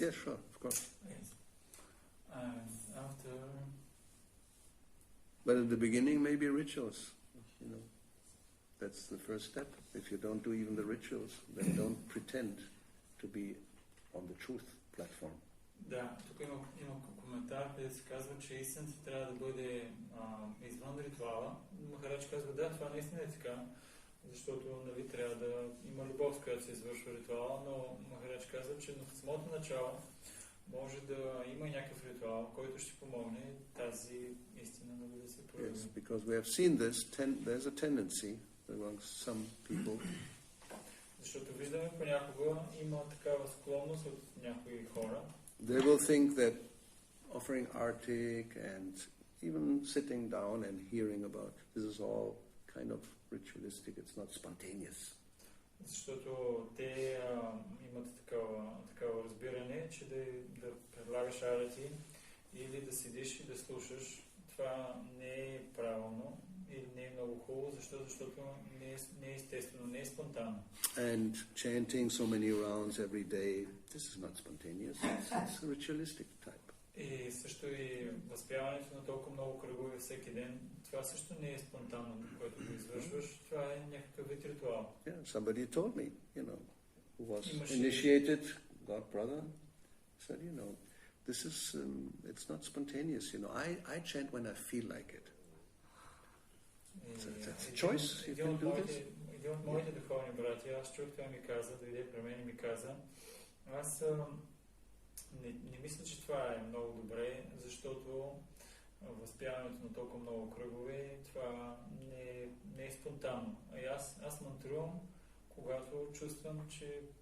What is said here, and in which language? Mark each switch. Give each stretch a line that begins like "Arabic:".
English: Yes, sure, of course. Yes. And after... But at the beginning, maybe rituals, That's the first step. If you don't do even the rituals, then don't pretend to be on the truth platform.
Bulgarian: Да, тук има коментар, където се казва, че истината трябва да бъде извън ритуала. Махарадж казва, да, това наистина е така, защото трябва да има любов, с която се извършва ритуала, но Махарадж казва, че в самото начало може да има някакъв ритуал, който ще помогне тази истина да се прояви.
English: Yes, because we have seen this, there's a tendency amongst some people.
Bulgarian: Защото виждаме понякога има такава склонност от някои хора.
English: They will think that offering artik and even sitting down and hearing about this is all kind of ritualistic, it's not spontaneous.
Bulgarian: Защото те имат такава разбиране, че да предлагаш арати или да седиш и да слушаш, това не е правилно или не е много хубаво, защото не е естествено, не е спонтанно.
English: And chanting so many rounds every day, this is not spontaneous, it's a ritualistic type.
Bulgarian: И също и възпяването на толкова много кръгове всеки ден, това също не е спонтанно, което го извършваш, това е някакъв вид ритуал.
English: Yeah, somebody told me, who was initiated, God brother, said, this is, it's not spontaneous, I chant when I feel like it. That's a choice, you can do this.
Bulgarian: Един от моите духовни брати, аз чух, той ми каза, дойде при мен и ми каза, аз не мисля, че това е много добре, защото възпяването на толкова много кръгове, това не е спонтанно. Аз мантрувам, когато чувствам, че